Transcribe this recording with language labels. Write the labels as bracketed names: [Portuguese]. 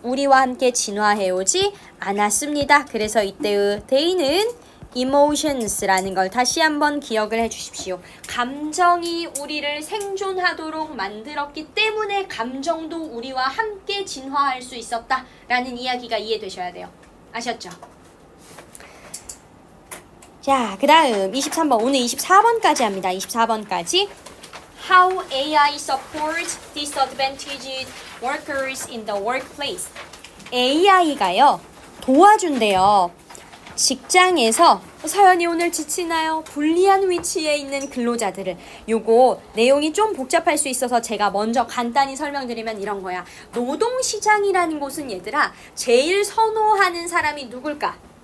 [Korean] 우리와 함께 진화해오지 않았습니다. 그래서 이때의 they는 emotions라는 걸 다시 한번 기억을 해주십시오. 감정이 우리를 생존하도록 만들었기 때문에 감정도 우리와 함께 진화할 수 있었다라는 이야기가 이해되셔야 돼요. 아셨죠? 자, 그 다음 23번, 오늘 24번까지 합니다. 24번까지 [English] How AI supports disadvantaged workers in the workplace. [Korean] AI가요, 도와준대요. 직장에서 서연이 오늘 지치나요? 불리한 위치에 있는 근로자들을. 요거 내용이 좀 복잡할 수 있어서 제가 먼저 간단히 설명드리면 이런 거야. 노동시장이라는 곳은 얘들아 제일 선호하는 사람이 누굴까?